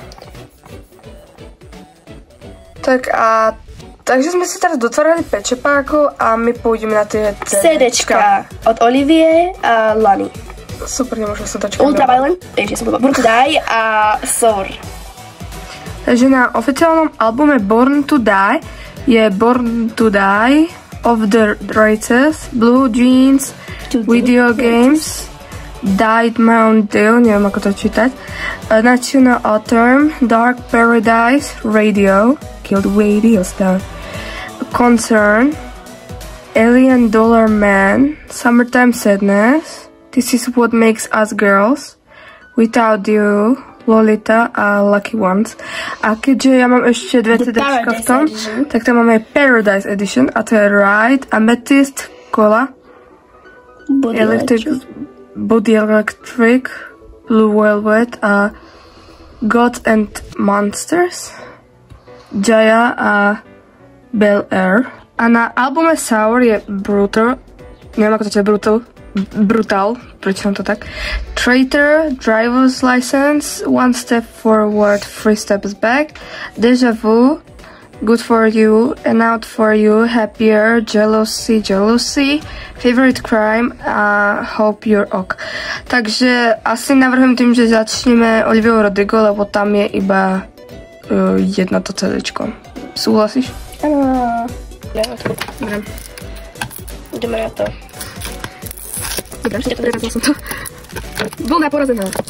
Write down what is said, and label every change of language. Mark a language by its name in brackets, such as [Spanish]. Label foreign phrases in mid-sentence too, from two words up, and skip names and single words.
[Slovak] Tak a... Takže sme si teraz dotvorili pečepákov a my pôjdeme na tie CDčka od Olivie a Lany. Super, nemôžem sa dočkať. Ultraviolet, ja som Born to Die a Sour. Takže na oficiálnom albume Born to Die je Born to Die, Of the Races, Blue Jeans, Video Games, Died Mount Dew, neviem ako to čítať, National Autumn, Dark Paradise, Radio, Killed Radio Star, Concern, Alien Dollar Man, Summertime Sadness, This is What Makes Us Girls, Without You, Lolita a Lucky Ones. A keďže ja mám ešte dve CDčka v tom, tak tam máme Paradise Edition a to je Ride, Amethyst, Cola, Body Electric, Blue Velvet a Gods and Monsters, Jaya a Bel Air. A na albume Sour je Brutal, neviem ako to je Brutal, prečo to tak, Traitor, Driver's License, One Step Forward, Three Steps Back, Deja Vu, Good For You, And Out For You, Happier, Jealousy, Favorite Crime a Hope You're Ok. Takže asi navrhujem tým, že začneme Oliviou Rodrigo, lebo tam je iba jedno to CDčko. Súhlasíš? Áno. Dobre. Ideme na to. Dobre, prevázla som to. Vlna porazená.